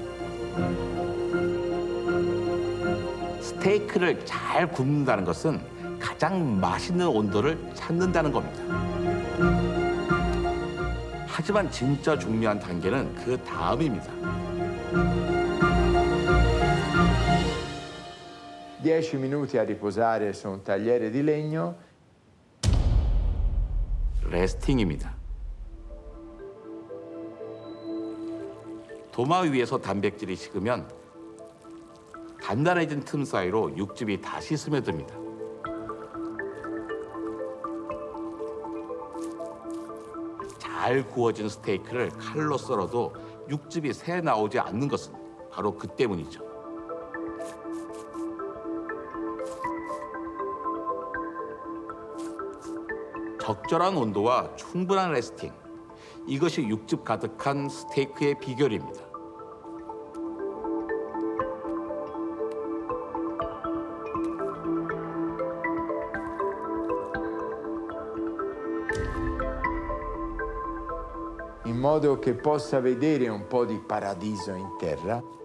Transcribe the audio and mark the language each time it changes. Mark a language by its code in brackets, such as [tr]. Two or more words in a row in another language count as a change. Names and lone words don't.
[ko] 스테이크를 잘 굽는다는 것은 가장 맛있는 온도를 찾는다는 겁니다. 하지만 진짜 중요한 단계는 그 다음입니다. [it] 10 minuti a riposare su un tagliere di legno. [ko] 레스팅입니다. 도마 위에서 단백질이 식으면 단단해진 틈 사이로 육즙이 다시 스며듭니다. 잘 구워진 스테이크를 칼로 썰어도 육즙이 새 나오지 않는 것은 바로 그 때문이죠. 적절한 온도와 충분한 레스팅, 이것이 육즙 가득한 스테이크의 비결입니다. [it] In modo che possa vedere un po' di paradiso in terra.